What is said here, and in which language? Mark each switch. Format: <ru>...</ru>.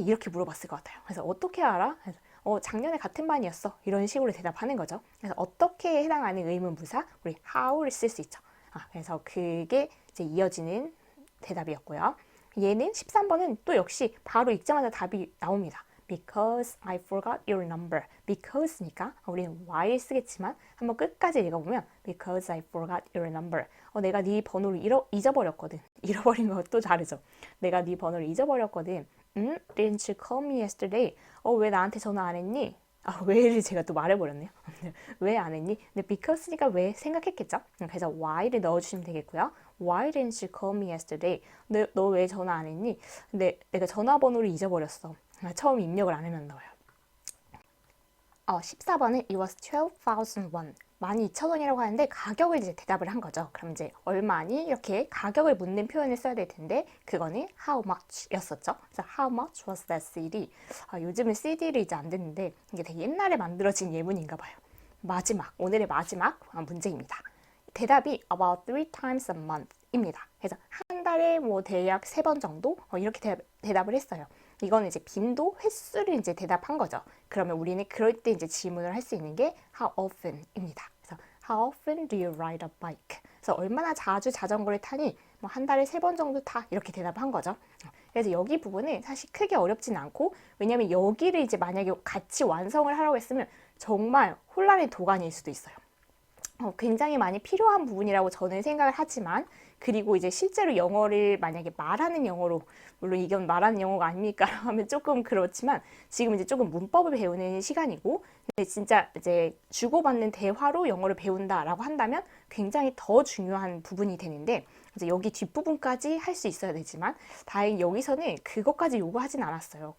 <ko>이렇게 물어봤을 것 같아요. 그래서 어떻게 알아? 그래서, 작년에 같은 반이었어. 이런 식으로 대답하는 거죠. 그래서 어떻게에 해당하는 의문부사 우리 how를 쓸 수 있죠. 그래서 그게 이제 이어지는 대답이었고요. 얘는 13번은 또 역시 바로 읽자마자 답이 나옵니다.</ko> <en>Because I forgot your number.</en> <ko>Because니까 우리는 why를 쓰겠지만 한번 끝까지 읽어보면</ko> <en>Because I forgot your number.</en> <ko>내가 네 번호를 잊어버렸거든. 잃어버린 것도 다르죠. 내가 네 번호를 잊어버렸거든.</ko> <en>Didn't you call me yesterday?</en> <ko>왜 나한테 전화 안 했니? 왜를 제가 또 말해버렸네요. 왜 안 했니? 근데 because니까 왜 생각했겠죠? 그래서 why를 넣어주시면 되겠고요.</ko> <en>Why didn't you call me yesterday?</en> <ko>너 왜 전화 안 했니? 근데 내가 전화번호를 잊어버렸어. 처음 입력을 안 해면 나와요. 14번은</ko> <en>It was 12,001.</en> <ko>12,000원이라고 하는데 가격을 이제 대답을 한 거죠. 그럼 이제 얼마니? 이렇게 가격을 묻는 표현을 써야 될 텐데 그거는 how much 였었죠. 그래서</ko> <en>how much was that CD?</en> <ko>요즘은 CD를 이제 안 듣는데 이게 되게 옛날에 만들어진 예문인가 봐요. 마지막, 오늘의 마지막 문제입니다. 대답이</ko> <en>about 3 times a month</en> <ko>입니다. 그래서 한 달에 뭐 대략 3번 정도 이렇게 대답을 했어요. 이거는 이제 빈도, 횟수를 이제 대답한 거죠. 그러면 우리는 그럴 때 이제 질문을 할 수 있는 게 how often입니다. 그래서</ko> <en>how often do you ride a bike?</en> <ko>그래서 얼마나 자주 자전거를 타니? 뭐 한 달에 3번 정도 타 이렇게 대답한 거죠. 그래서 여기 부분은 사실 크게 어렵진 않고 왜냐면 여기를 이제 만약에 같이 완성을 하라고 했으면 정말 혼란의 도가니일 수도 있어요. 굉장히 많이 필요한 부분이라고 저는 생각을 하지만 그리고 이제 실제로 영어를 만약에 말하는 영어로 물론 이건 말하는 영어가 아닙니까 하면 조금 그렇지만 지금 이제 조금 문법을 배우는 시간이고 근데 진짜 이제 주고받는 대화로 영어를 배운다라고 한다면 굉장히 더 중요한 부분이 되는데 이제 여기 뒷부분까지 할 수 있어야 되지만 다행히 여기서는 그것까지 요구하진 않았어요.</ko>